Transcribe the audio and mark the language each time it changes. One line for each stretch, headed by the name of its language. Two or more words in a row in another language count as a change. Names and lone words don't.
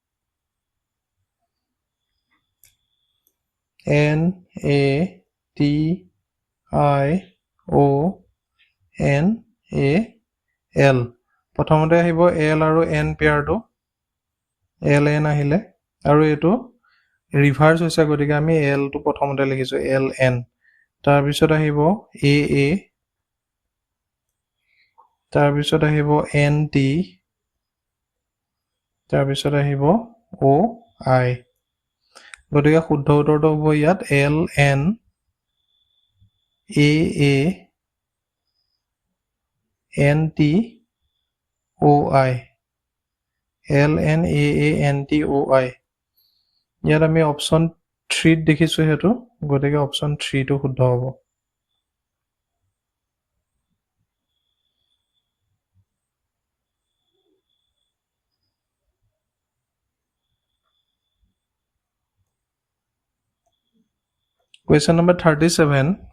Assamese: N A T I O N A L প্ৰথমতে আহিব L আৰু N পেয়াৰটো L N আহিলে আৰু এইটো ৰিভাৰ্স হৈছে গতিকে আমি L টো প্ৰথমতে লিখিছো L N তাৰ পিছত আহিব A A তাৰ পিছত আহিব N T তাৰ পিছত আহিব O I গতিকে শুদ্ধ উত্তৰটো হ'ব ইয়াত L N A A N T O I L N A A N T O I ইয়াত আমি অপচন 3 দেখিছো হেতু গতিকে অপচন 3 টো শুদ্ধ হ'ব
English: Question number 37